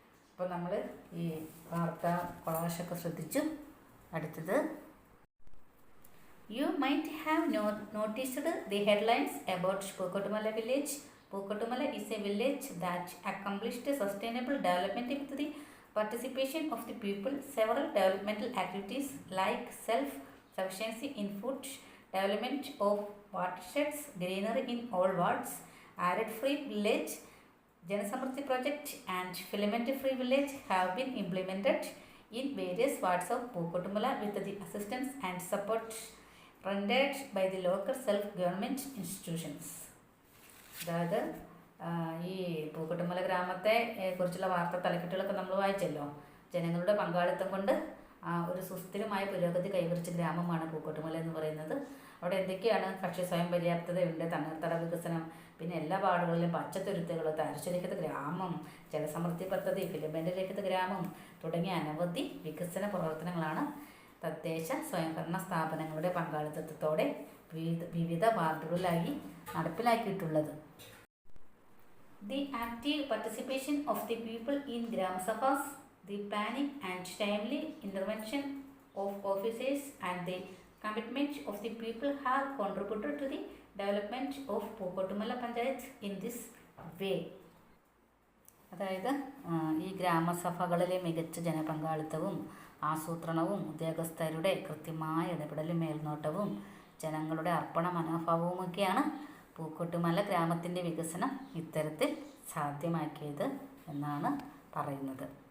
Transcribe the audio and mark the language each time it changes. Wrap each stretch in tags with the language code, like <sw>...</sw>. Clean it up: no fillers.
<ml>അപ്പോൾ നമ്മൾ ഈ വാർത്താ കൊളാഷൊക്കെ ശ്രദ്ധിച്ചു. അടുത്തത്,</ml> <en>You might have noticed the headlines about Pookkottumala village. Pookkottumala is a village that accomplished sustainable development with the participation of the people. Several developmental activities like self-sufficiency in food, development of watersheds, greenery in all wards, arid-free village, Janasamruddhi project and filament-free village have been implemented in various wards of Pookkottumala with the assistance and support rendered by the local self-government institutions.</en> <ml>അതായത് ഈ പൂക്കോട്ടുമല ഗ്രാമത്തെ കുറിച്ചുള്ള വാർത്താ തലക്കെട്ടുകളൊക്കെ നമ്മൾ വായിച്ചല്ലോ. ജനങ്ങളുടെ പങ്കാളിത്തം കൊണ്ട് ഒരു സുസ്ഥിരമായ പുരോഗതി കൈവരിച്ച ഗ്രാമമാണ് പൂക്കോട്ടുമല എന്ന് പറയുന്നത്. അവിടെ എന്തൊക്കെയാണ്? ഭക്ഷ്യ സ്വയം പര്യാപ്തതയുണ്ട്, തണ്ണീർത്തട വികസനം, പിന്നെ എല്ലാ വാർഡുകളിലും പച്ചത്തുരുത്തുകൾ, തരിശുരഹിത ഗ്രാമം, ജലസമൃദ്ധി പദ്ധതി, ഫിലമെന്റ് രഹിത ഗ്രാമം തുടങ്ങിയ അനവധി വികസന പ്രവർത്തനങ്ങളാണ് തദ്ദേശ സ്വയംഭരണ സ്ഥാപനങ്ങളുടെ പങ്കാളിത്തത്തോടെ വിവിധ വാർഡുകളിലായി നടപ്പിലാക്കിയിട്ടുള്ളത്.</ml> <en>The active participation of the people in Gram Sabhas, the planning and timely intervention of officers and the commitment of the people have contributed to the development of Pookkottumala Panchayat in this way.</en> <ml>അതായത് ഈ ഗ്രാമസഭകളിലെ മികച്ച ജനപങ്കാളിത്തവും ആസൂത്രണവും ഉദ്യോഗസ്ഥരുടെ കൃത്യമായ ഇടപെടലും മേൽനോട്ടവും ജനങ്ങളുടെ അർപ്പണ മനോഭാവവുമൊക്കെയാണ് പൂക്കോട്ടുമല ഗ്രാമത്തിൻ്റെ വികസനം ഇത്തരത്തിൽ സാധ്യമാക്കിയത് എന്നാണ് പറയുന്നത്.</ml>